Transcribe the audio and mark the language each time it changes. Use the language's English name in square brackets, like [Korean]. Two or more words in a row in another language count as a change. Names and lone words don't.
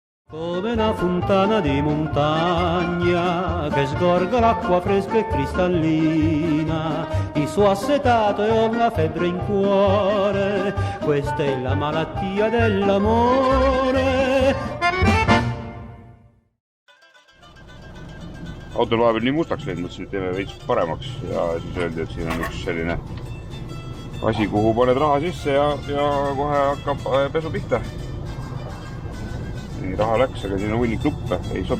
[Italian] Come una fontana di montagna che sgorga l'acqua fresca e cristallina, ti so assetato e ho la febbre in cuore, questa è la malattia dell'amore. [Estonian] Autol vahepeal nii mustaks läinud, mõtlesin, et teeme veits paremaks ja siis öeldi, et siin on üks selline asi, kuhu paned raha sisse ja kohe hakkab pesu pihta. Nii raha läks, aga siin on hunnik nuppe, ei sobi.